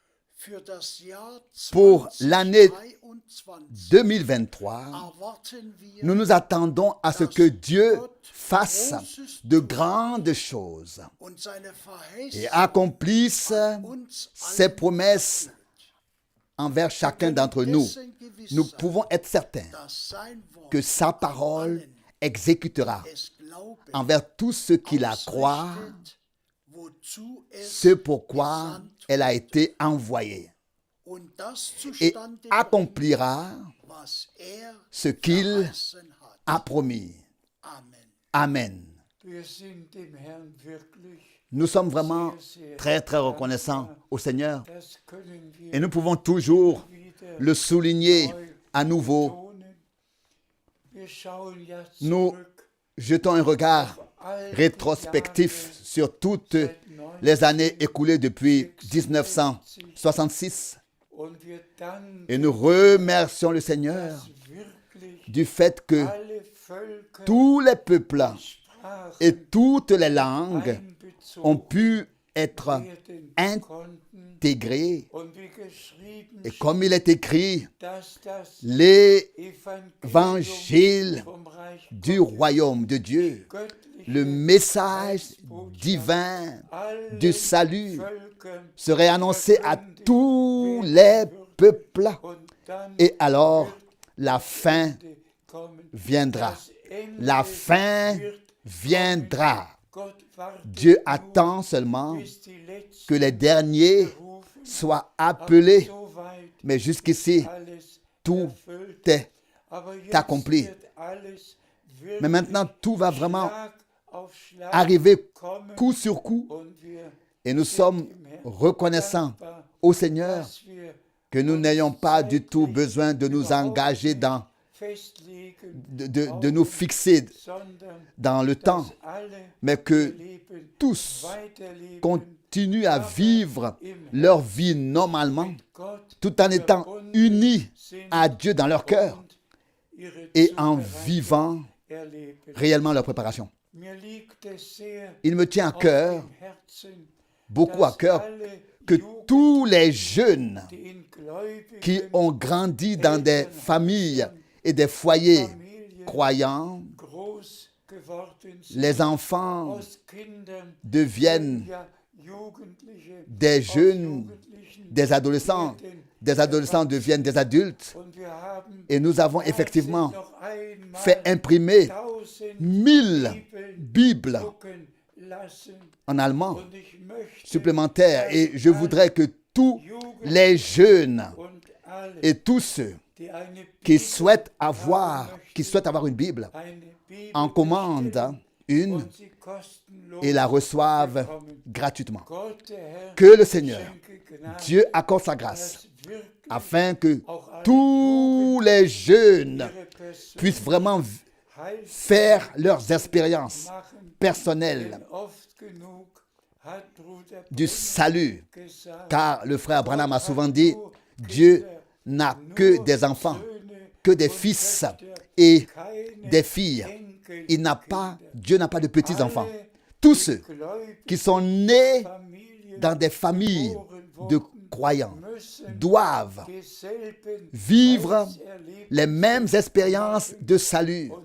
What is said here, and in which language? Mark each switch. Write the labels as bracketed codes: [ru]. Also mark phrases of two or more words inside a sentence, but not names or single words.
[fr] Pour l'année 2023, nous nous attendons à ce que Dieu fasse de grandes choses et accomplisse ses promesses envers chacun d'entre nous. Nous pouvons être certains que sa parole exécutera [de] es glaubet, [fr] envers tous ceux qui la croient [de] ausrichtet, wozu es [fr] ce pourquoi [de] gesandt [fr] elle a été envoyée [de] und das [fr] et [de] zustande bringt, [fr] accomplira [de] was [fr] ce qu'il [de] verheißen hat. [fr] a promis. [de] Amen. [fr] Amen. [de] Wir sind dem Herrn wirklich, [fr] Nous sommes vraiment très très reconnaissants au Seigneur [de] das können wir [fr] et nous pouvons toujours [de] wieder [fr] le souligner à nouveau. [de] betonen. Wir schauen ja [fr] Nous [de] zurück [fr] jetons un regard [de] auf alte [fr] rétrospectif [de] Jahre [fr] sur toutes [de] seit [fr] les années écoulées depuis 1966 [de] und wir danken, [fr] et nous remercions le Seigneur [de] dass wirklich [fr] du fait que [de] alle Völker, [fr] tous les peuples [de] Sprachen [fr] et toutes les langues ont [de] einbezogen [fr] pu être [de] werden konnten [fr] intégrés. [de] und wie geschrieben [fr] Et comme il est écrit, [de] dass das [fr] l'évangile [de] Evangelium vom Reich [fr] du royaume de Dieu, [de] göttliche [fr] le message divin [de] alle [fr] du salut [de] Völkern [fr] serait annoncé à tous les peuples. [de] und dann [fr] Et alors, la fin [de] wird kommen. [fr] viendra. [de] Das Ende [fr] La fin [de] wird [fr] viendra. [de] Gott wartet [fr] Dieu [de] nur, [fr] attend seulement [de] bis die letzten [fr] que les derniers [de] berufen, [fr] soient [de] aber [fr] appelés. [de] soweit [fr] Mais jusqu'ici, [de] alles [fr] tout [de] erfüllt. [fr] est [de] Aber jetzt [fr] accompli. [de] wird alles wirklich [fr] Mais maintenant, tout va vraiment [de] Schlag auf Schlag [fr] arriver [de] kommen [fr] coup sur coup. [de] und wir [fr] Et nous sommes reconnaissants [de] dankbar, [fr] au Seigneur [de] dass wir [fr] que nous n'ayons pas du tout besoin de nous engager dans, [de] festlegen, [fr] de nous fixer [de] sondern [fr] dans le temps, [de] dass alle [fr] mais [de] ihr [fr] que [de] Leben [fr] tous [de] weiterleben [fr] continuent à vivre leur vie normalement, [de] mit Gott [fr] tout en étant unis [de] sind [fr] à Dieu dans leur cœur [de] und ihre [fr] et en [de] Zubereitung [fr] vivant [de] erleben. [fr] réellement leur préparation. [de] Mir liegt es sehr [fr] Il me tient à [de] auf [fr] cœur, [de] dem Herzen, [fr] beaucoup à [de] dass [fr] cœur, [de] alle [fr] que [de] Jugendlichen, [fr] tous les jeunes [de] die in gläubigen [fr] qui ont grandi dans des familles et des foyers [de] Familien [fr] croyants, [de] groß geworden sind, [fr] les enfants [de] aus Kindern [fr] deviennent [de] ja Jugendliche, [fr] des [de] aus [fr] jeunes, [de] Jugendlichen [fr] des adolescents deviennent des adultes. [de] und wir haben [fr] Et nous avons effectivement [de] noch einmal [fr] fait imprimer [de] 1000 [fr] 1000 [de] Bibeln [fr] Bibles [de] drucken lassen [fr] en allemand [de] und ich möchte [fr] supplémentaires. Et je [de] dass [fr] voudrais que tous [de] Jugendliche [fr] les jeunes [de] und alle, [fr] et tous ceux [de] die eine [fr] qui [de] Bibel [fr] souhaitent [de] haben [fr] avoir, [de] möchten, [fr] qui souhaitent avoir une Bible, [de] eine Bibel [fr] en commandent [de] bestellen [fr] une [de] und sie kostenlos [fr] et la reçoivent [de] bekommen. [fr] gratuitement. [de] Gott, der Herr, [fr] Que le Seigneur, [de] schenke Gnade, [fr] Dieu accorde sa grâce [de] dass wirklich [fr] afin que [de] auch alle [fr] tous les jeunes [de] ihre Persönlichkeit [fr] puissent vraiment faire leurs expériences [de] machen. [fr] personnelles [de] Denn oft genug hat Bruder [fr] du salut. [de] gesagt, [fr] Car le frère Branham a souvent dit, Dieu n'a que des enfants, que des fils et des filles. Il n'a pas, Dieu n'a pas de petits-enfants. Tous ceux qui sont nés dans des familles de croyants doivent vivre les mêmes expériences de salut.